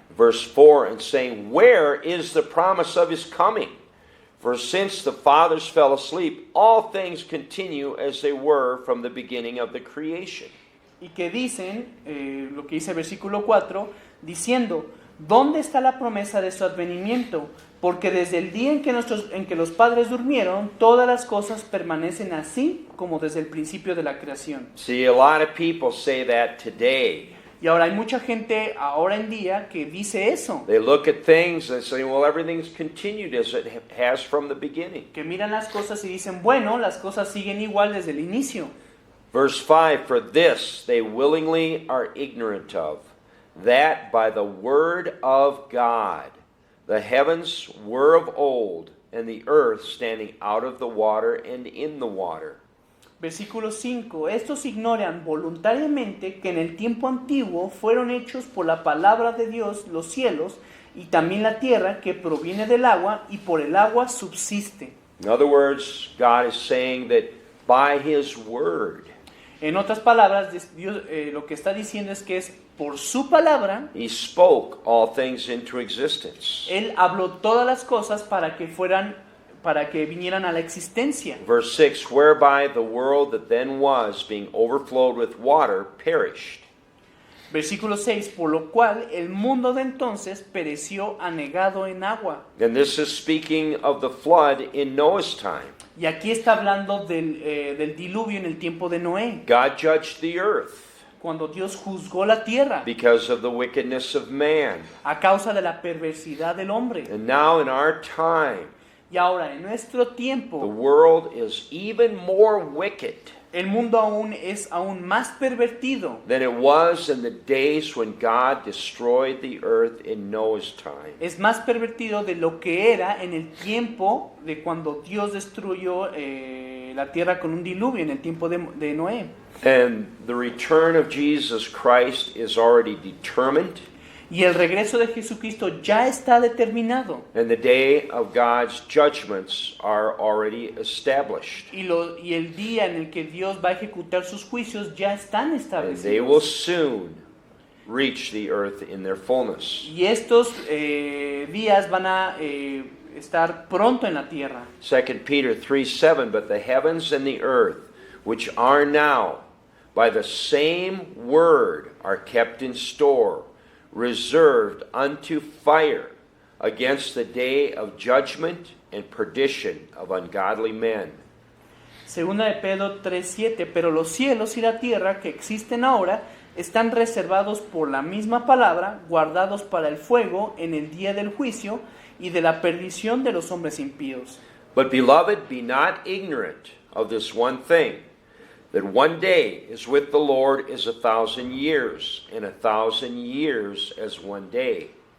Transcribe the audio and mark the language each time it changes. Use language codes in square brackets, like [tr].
[en] verse 4 and saying, where is the promise of His coming? For since the fathers fell asleep, all things continue as they were from the beginning of the creation. [es] Y que dicen, lo que dice el versículo 4, diciendo, ¿dónde está la promesa de su advenimiento? Porque desde el día en que los padres durmieron, todas las cosas permanecen así como desde el principio de la creación. [en] See, a lot of people say that today. [es] Y ahora hay mucha gente ahora en día que dice eso, [en] They look at things and say, well, everything's continued as it has from the beginning. [es] que miran las cosas y dicen, bueno, las cosas siguen igual desde el inicio. [en] Verse 5, for this they willingly are ignorant of, that by the word of God the heavens were of old, and the earth standing out of the water and in the water. [es] Versículo 5. Estos ignoran voluntariamente que en el tiempo antiguo fueron hechos por la palabra de Dios los cielos y también la tierra que proviene del agua y por el agua subsiste. [en] In other words, God is saying that by His Word, [es] En otras palabras, Dios, lo que está diciendo es que es por su palabra, [en] He spoke all things into existence. [es] Él habló todas las cosas para que vinieran a la existencia. [en] Verse 6, whereby the world that then was, being overflowed with water, perished. [es] Versículo 6, por lo cual el mundo de entonces pereció anegado en agua. [en] And this is speaking of the flood in Noah's time. [es] Y aquí está hablando del diluvio en el tiempo de Noé, [en] God judged the earth [es] cuando Dios juzgó la tierra [en] because of the wickedness of man. [es] a causa de la perversidad del hombre. [en] And now in our time, [es] Y ahora, en nuestro [en] the [es] tiempo, [en] world is even more wicked [es] el mundo es aún más pervertido [en] than it was in the days when God destroyed the earth in Noah's time. [es] es más pervertido de lo que era en el tiempo de cuando Dios destruyó la tierra con un diluvio, en el tiempo de Noé. [en] And the return of Jesus Christ is already determined, [es] Y el regreso de Jesucristo ya está determinado. [en] and the day of God's judgments are already established. [es] Y el día en el que Dios va a ejecutar sus juicios ya están [en] And they will [es] establecidos. [en] soon reach the earth in their fullness. [es] Y estos días van a estar pronto en la tierra. [en] 2 Peter 3:7, but the heavens and the earth, which are now, by the same word are kept in store, reserved unto fire against the day of judgment and perdition of ungodly men. [es] Segunda de Pedro 3:7, pero los cielos y la tierra que existen ahora están reservados por la misma palabra, guardados para el fuego en el día del juicio y de la perdición de los hombres impíos. [en] But beloved, be not ignorant of this one thing, that one day is with the Lord is 1,000 years, and 1,000 years as one day.